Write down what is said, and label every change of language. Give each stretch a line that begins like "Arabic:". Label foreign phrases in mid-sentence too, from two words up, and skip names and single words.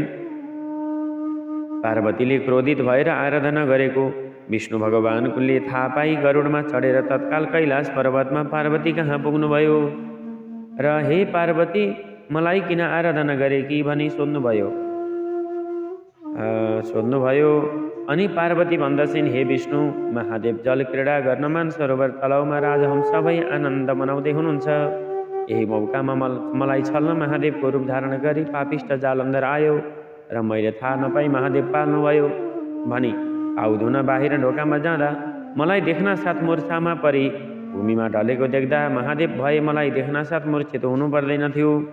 Nepali: पार्वतीले क्रोधित भएर आराधना गरेको विष्णु भगवानले थाहा पाई गरुडमा चढेर तत्काल कैलाश पर्वतमा पार्वती कहाँ पुग्नुभयो र हे पार्वती, मलाई किन आराधना गरेकी भनी सोध्नुभयो। अनि पार्वती भन्दछिन्, हे विष्णु, महादेव जल क्रीडा गर्न मानसरोवर तलाउमा राजहंस भई आनन्द मनाउँदै हुनुहुन्छ। यही मौकामा मलाई छल्न महादेवको रूप धारण गरी पापिष्ट जालन्धर आयो र मैले थाहा नपाई महादेव पाल्नुभयो भनी आउधुन बाहिर ढोकामा जाँदा मलाई देख्न साथ मूर्छामा परी भूमिमा ढलेको देख्दा महादेव भए मलाई देख्न साथ मूर्छित हुनु पर्दैन थियो।